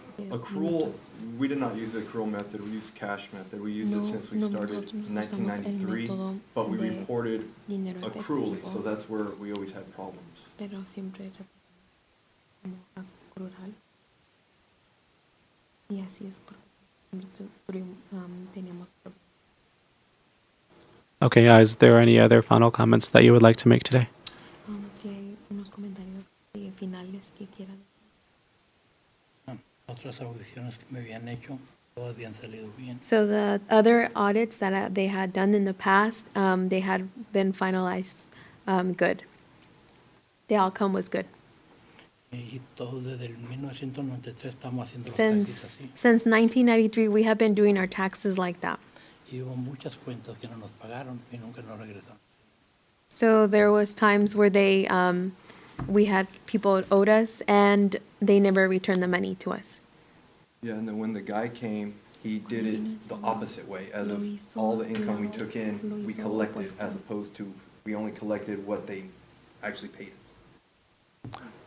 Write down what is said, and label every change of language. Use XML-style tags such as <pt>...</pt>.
<en>Accrual, we did not use the accrual method, we used cash method. We used it since we started in 1993, but we reported accrually, so that's where we always had problems.</en> <es>Pero siempre como accrual. Y así es porque teníamos problemas.</es> <en>Okay, is there any other final comments that you would like to make today?</en> <es>Si hay unos comentarios finales que quieran. Otras audiciones que me habían hecho, todas habían salido bien.</es> <en>So the other audits that they had done in the past, they had been finalized good. The outcome was good.</en> <es>Y todo desde el 1993 estamos haciendo los</es> <en>Since</en> <es>taxis así.</es> <en>1993, we have been doing our taxes like that.</en> <es>Y hubo muchas cuentas que no nos pagaron y nunca nos regresaron.</es> <en>So there was times where they we had people owed us, and they never returned the money to us. Yeah, and then when the guy came, he did it the opposite way, as if all the income we took in, we collected, as opposed to we only collected what they actually paid us.</en>